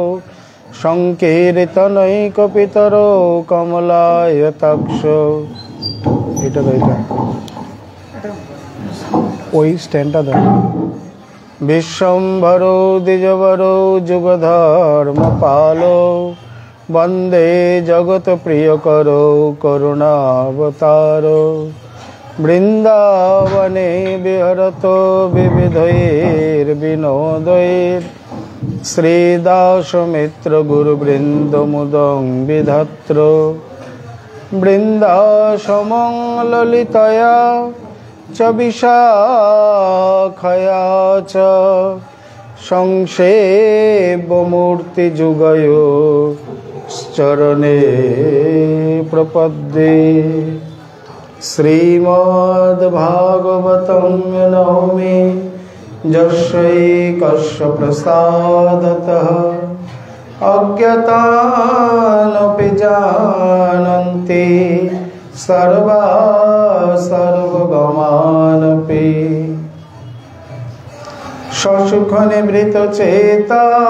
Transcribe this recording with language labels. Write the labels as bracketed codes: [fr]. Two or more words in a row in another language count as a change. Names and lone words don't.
[sa] সংকীর্তনৈকপিতরো কমলায়তাক্ষো [bn] এটা ওই স্ট্যান্ডটা দেন [sa] বিশ্বম্ভরো দ্বিজবরো যুগধর্মপালো বন্দে জগৎ প্রিয়করো করুণাবতারো বৃন্দাবনে বিহরতো বিবিধৈর্বিনোदैर् শ্রীদাসমিত্র গুরুবৃন্দ মুদং বিধাত্র বৃন্দাসমং ললিতয়া চ বিশাখয়া চ সংসেব্যমূর্তি যুগয়ো চরণে প্রপদ্যে শ্রীমদ্ভাগবতং নমামি यस्यैकस्य प्रसादतः अज्ञातानपि जानन्ति सर्वा सर्वगमानपि ससुखनिवृतचेता